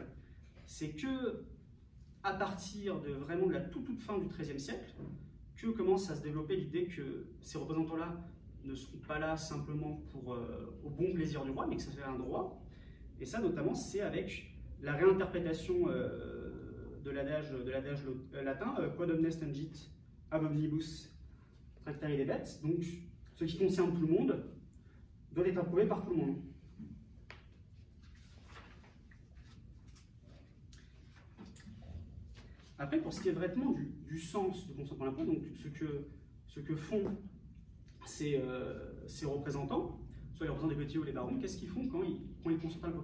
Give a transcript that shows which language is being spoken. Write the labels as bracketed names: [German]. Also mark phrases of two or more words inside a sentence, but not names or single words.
[French] C'est que à partir de vraiment de la toute fin du XIIIe siècle, que commence à se développer l'idée que ces représentants-là ne sont pas là simplement au bon plaisir du roi, mais que ça fait un droit. Et ça, notamment, c'est avec la réinterprétation de l'adage latin [Latin] Quod omnes tangit ab omnibus tractari debet. [French] Donc, ce qui concerne tout le monde doit être approuvé par tout le monde. Après, pour ce qui est vraiment du sens du consentement à l'impôt, donc ce que font ces représentants, soit les représentants des petits ou les barons, qu'est-ce qu'ils font quand ils consentent à l'impôt?